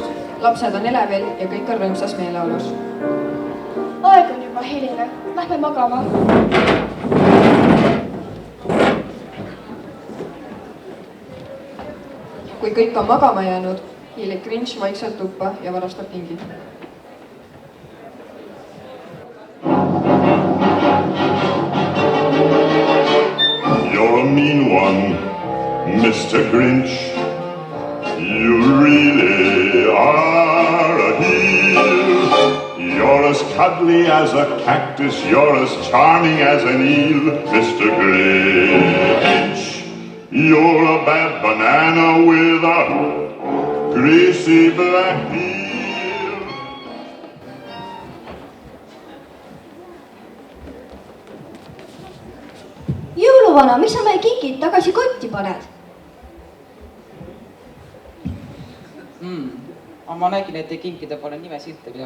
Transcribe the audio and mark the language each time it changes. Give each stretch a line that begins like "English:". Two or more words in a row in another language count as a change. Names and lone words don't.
Estonian: Lapsed on elevil ja kõik on rõõmsas meeleolus. Aeg on juba hiline, lähme magama. Kui kõik on magama jäänud, hiilib Grinch vaikselt tuppa ja varastab kingi.
English: You're a mean one, Mr. Grinch. You really are a heel. You're as cuddly as a cactus, you're as charming as an eel, Mr. Grinch. You're a bad banana with a greasy black peel.
Estonian: Jõuluvana, miks sa meie kingid tagasi kotti paned? Ma nägin, et te kinkide pole nime silte peal.